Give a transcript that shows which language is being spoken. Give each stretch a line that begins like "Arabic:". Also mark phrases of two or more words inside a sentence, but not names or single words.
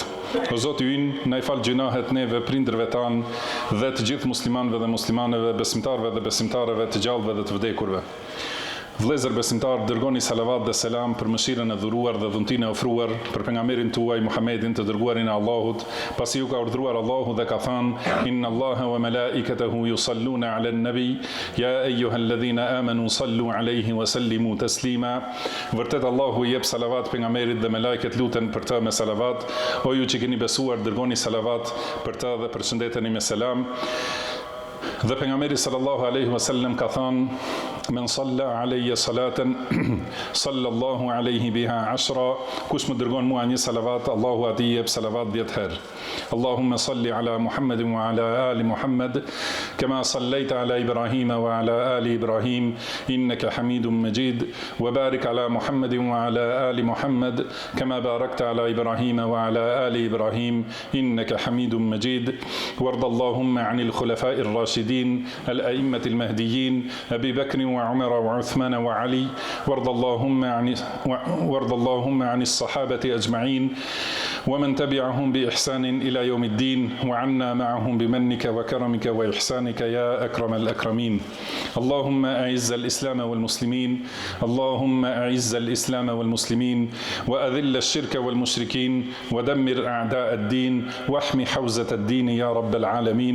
Albanian: O Zoti ynë, na i fal gjunahet neve, prindërve tanë dhe të gjithë muslimanëve dhe muslimaneve, besimtarëve dhe besimtareve, të gjallëve dhe të vdekurve. Vëllezër besimtar, dërgoni salavat dhe selam për mëshirën e dhuruar dhe dhuntinë e ofruar për pejgamberin tuaj Muhammedin, të dërguarin e Allahut, pasi ju ka urdhëruar Allahu dhe ka thënë:
Arabic: "إن الله وملائكته يصلون على النبي يا أيها الذين آمنوا صلوا عليه وسلموا تسليما."
Albanian: Vërtet Allahu i jep salavat pejgamberit dhe me lajket luten për të me salavat. O ju që keni besuar, dërgoni salavat për të dhe përshëndeteni me selam. Dhe pejgamberi
Arabic: صلى الله عليه وسلم
Albanian: ka thënë:
Arabic: "من صلى علي صلاة صلى الله عليه بها 10."
Albanian: Kush më dërgon mua një salavat, Allahu atij jep salavat 10 herë.
Arabic: اللهم صل على محمد وعلى آل محمد كما صليت على إبراهيم وعلى آل إبراهيم إنك حميد مجيد وبارك على محمد وعلى آل محمد كما باركت على إبراهيم وعلى آل إبراهيم إنك حميد مجيد. وارض اللهم عن الخلفاء الراشدين الأئمة المهديين أبي بكر وعمر وعثمان وعلي. وارض اللهم عن الصحابة أجمعين ومن تبعهم بإحسان إلى يوم الدين وعنا معهم بمنك وكرمك وإحسانك يا أكرم الأكرمين. اللهم أعز الإسلام والمسلمين، اللهم أعز الإسلام والمسلمين وأذل الشرك والمشركين ودمر أعداء الدين واحمي حوزة الدين يا رب العالمين.